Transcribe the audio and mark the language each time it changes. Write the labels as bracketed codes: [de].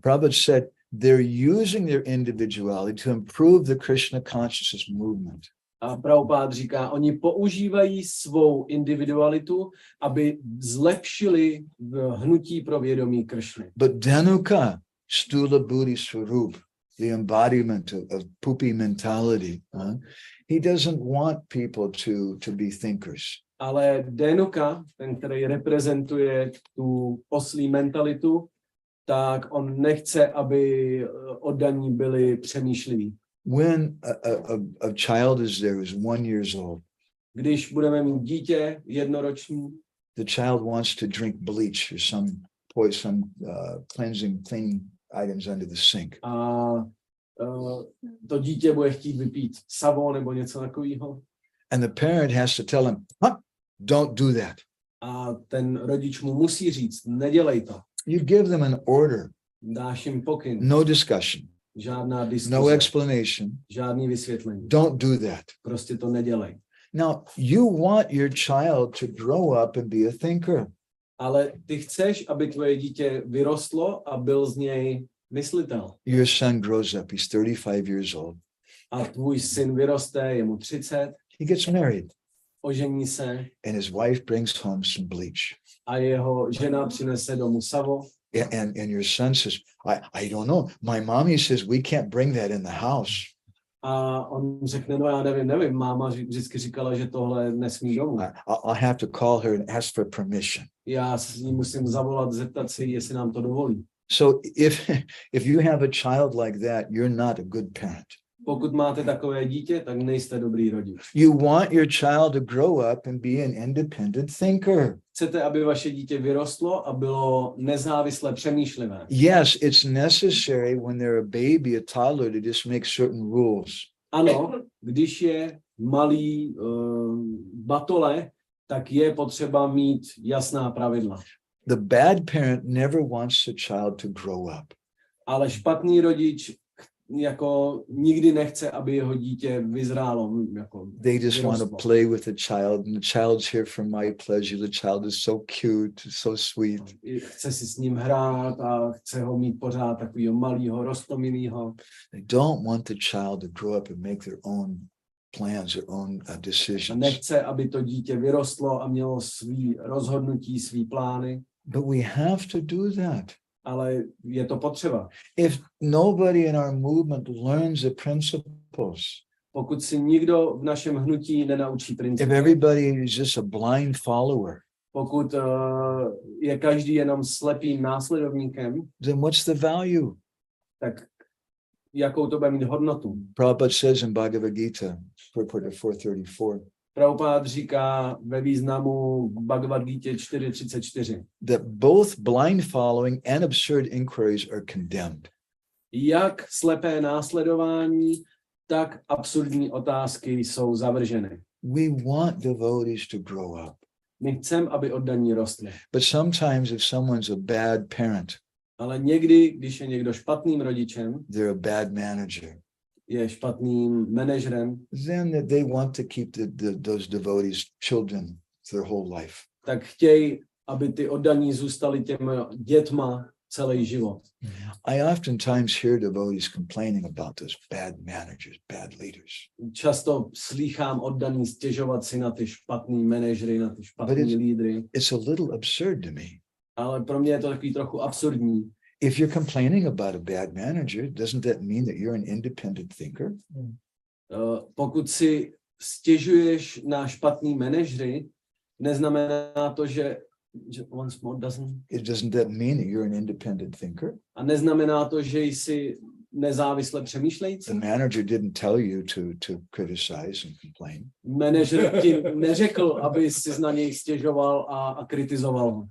[en] Prabhupada said, they're using their individuality to improve the Krishna consciousness movement. [cs] A Prabhupád říká, oni používají svou individualitu, aby zlepšili hnutí pro vědomí Kršny. [en] But Dhanuka, Stula Buddhi Swarup, the embodiment of poopy mentality, he doesn't want people to be thinkers. [cs] Ale Dhanuka, ten, který reprezentuje tu oslí mentalitu, tak on nechce, aby oddaní byli přemýšliví. [en] When a child is there who's 1 year old, [cs] Když budeme mít dítě jednoroční, [en] the child wants to drink bleach or some cleaning items under the sink. [cs] a to dítě bude chtít vypít savo nebo něco takového. [en] And the parent has to tell him, don't do that. [cs] A ten rodič mu musí říct, nedělej to. [en] You give them an order, [cs] Dáš jim pokyn, [en] no discussion, [cs] žádná diskuze, [en] no explanation. [cs] žádný vysvětlení. [en] Don't do that. [cs] Prostě to nedělej. [en] Now, you want your child to grow up and be a thinker. [cs] Ale ty chceš, aby tvoje dítě vyrostlo a byl z něj myslitel. [en] Your son grows up, he's 35 years old. [cs] A tvůj syn vyroste, je mu 30, [en] He gets married [cs] ožení se [en] and his wife brings home some bleach. [cs] a jeho žena přinese domů savo. [en] And your son says, I don't know. My mommy says we can't bring that in the house. [cs] A on řekne, no já nevím, máma vždycky říkala, že tohle nesmí domů. [en] I'll have to call her and ask for permission. [cs] Já s ní musím zavolat, zeptat se jí, jestli nám to dovolí. [en] So if you have a child like that, you're not a good parent. [cs] Pokud máte takové dítě, tak nejste dobrý rodič. [en] You want your child to grow up and be an independent thinker. [cs] Chcete, aby vaše dítě vyrostlo a bylo nezávisle přemýšlivé. [en] Yes, it's necessary when they're a baby, a toddler, to just make certain rules. [cs] Ano, když je malý batole, tak je potřeba mít jasná pravidla. [en] The bad parent never wants the child to grow up. [cs] Ale špatný rodič jako nikdy nechce, aby jeho dítě vyzrálo. Jako [en] They just want to [cs] vyrostlo. [en] play with the child, and the child's here for my pleasure. The child is so cute, so sweet. [cs] Chce si s ním hrát a chce ho mít pořád takovýho malýho, roztomilýho. [en] They don't want the child to grow up and make their own plans, their own decisions. [cs] Nechce, aby to dítě vyrostlo a mělo svý rozhodnutí, svý plány. [en] But we have to do that. [cs] Ale je to potřeba. [en] If nobody in our movement learns the principles, [cs] Pokud si nikdo v našem hnutí nenaučí [en] if [cs] principy, [en] everybody is just a blind follower, [cs] pokud je každý jenom slepým následovníkem, [en] then what's the value? [cs] tak jakou to bude mít hodnotu? [en] Prabhupada says in Bhagavad Gita, purport of 434, [cs] Prabhupád říká ve významu Bhagavad Gita 4.34, [en] that both blind following and absurd inquiries are condemned. [cs] jak slepé následování, tak absurdní otázky jsou zavrženy. [en] We want devotees to grow up. [cs] My chceme, aby oddaní rostly. [en] But sometimes if someone's a bad parent, [cs] Ale někdy, když je někdo špatným rodičem, [en] they're a bad manager, [cs] je špatným manažerem, [en] then they want to keep those devotees children their whole life. [cs] tak chtějí, aby ty oddaní zůstali těma dětma celý život. [en] I oftentimes hear devotees complaining about those bad managers, bad leaders. [cs] Často slýchám oddaný stěžovat si na ty špatný manažery, na ty špatný lídry, [en] It's a little absurd to me. [cs] ale pro mě je to takový trochu absurdní. [en] If you're complaining about a bad manager, doesn't that mean that you're an independent thinker? [cs] Pokud si stěžuješ na špatný manažery, neznamená to, že [en] once more Doesn't that mean that you're an independent thinker? [cs] a neznamená to, že jsi nezávisle přemýšlející. [en] The manager didn't tell you to criticize and complain. [cs] Manažer ti neřekl, aby si na něj stěžoval a kritizoval ho.